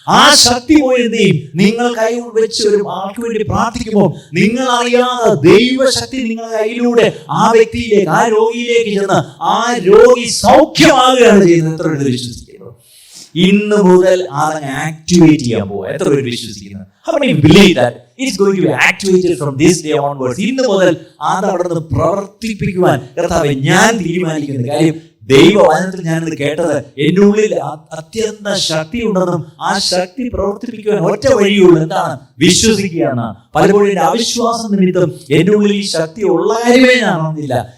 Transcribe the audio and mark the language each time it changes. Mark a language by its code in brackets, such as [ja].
[ml] ആ ശക്തി പോയി നിങ്ങൾ കൈ വെച്ച് ഒരു ആൾക്ക് വേണ്ടി പ്രാർത്ഥിക്കുമ്പോൾ നിങ്ങൾ അറിയാതെ ദൈവശക്തി നിങ്ങളുടെ കയ്യിലൂടെ ആ വ്യക്തിയിലേക്ക്, ആ രോഗിയിലേക്ക് ചെന്ന് ആ രോഗി സൗഖ്യമാകുകയാണ് ചെയ്യുന്നത്. എത്ര പേര് വിശ്വസിക്കുന്നു? ഇന്ന് മുതൽ അതങ്ങ് ആക്ടിവേറ്റ് ചെയ്യാൻ പോവുക. എത്ര പേര് വിശ്വസിക്കുന്നു? [en] How many believe that it's going to be activated from this day onwards? [ml] ഇന്ന് മുതൽ അത് അവിടെ നിന്ന് പ്രവർത്തിപ്പിക്കുവാൻ കർത്താവേ ഞാൻ തീരുമാനിക്കുന്ന കാര്യം. ദൈവവചനത്തിൽ ഞാനിത് കേട്ടത്, എൻ്റെ ഉള്ളിൽ അത്യന്ത ശക്തി ഉണ്ടെന്നും ആ ശക്തി പ്രവർത്തിപ്പിക്കുവാൻ ഒറ്റ വഴിയുള്ളൂ. എന്താണ്? വിശ്വസിക്കുകയാണ്. പലപ്പോഴും എൻ്റെ അവിശ്വാസം നിമിത്തം എൻ്റെ ഉള്ളിൽ ഈ ശക്തി ഉള്ള കാര്യമേ ഞാൻ അറിഞ്ഞില്ല.